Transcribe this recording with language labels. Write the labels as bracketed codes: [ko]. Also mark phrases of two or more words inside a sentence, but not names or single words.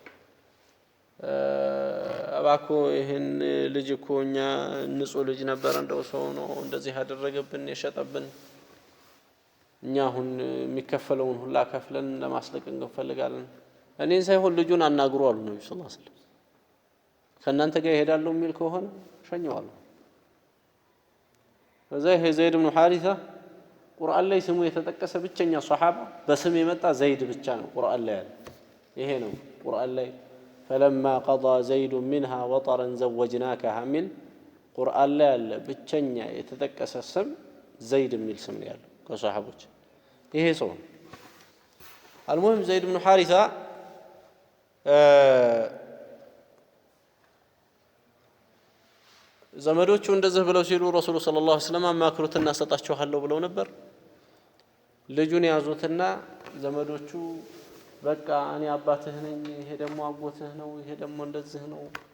[am] አባኮ ይሄን ልጅ እኮ እኛ ንጹህ ልጅ ነበር እንደው ሰው ነው እንደዚህ ያደረገብን የሸጠብን እኛ አሁን የሚከፈለውን ሁላ ከፍለን ለማስለቀቅ እንፈልጋለን እኔን ሳይሆን ልጁን አናግሩ አሉ ነብዩ [ar] صلى الله عليه وسلم [am] ከናንተ ጋር ይሄዳሉ የሚል ከሆነ ሸኘዋለሁ እዛ ይሄ ዘይድ ኢብኑ ሐሪሳ ቁርአን ላይ ስሙ የተጠቀሰ ብቸኛ ሱሐባ በስም የመጣ ዘይድ ብቻ ነው ቁርአን ላይ ያለ ይሄ ነው ቁርአን ላይ [ar] فلما قضى زيد منها وطرا زوجناكها من قرآن لا [am] ያለ ብቸኛ የተጠቀሰ ስም ዘይድ የሚል ስም ነው ያለው ከሱሐቦች ይሄ ሰው [ar] المهم زيد بن حارثة [am] ዘመዶቹ እንደዚህ ብለው ሲሉ ረሱሉ [ar] صلى الله عليه وسلم [am] አማክሩትና ሰጣችኋለሁ ብለው ነበር ልጁን ያዙትና ዘመዶቹ በቃ እኔ አባትህ ነኝ ይሄ ደግሞ አጎትህ ነው ይሄ ደግሞ እንደዚህ ነው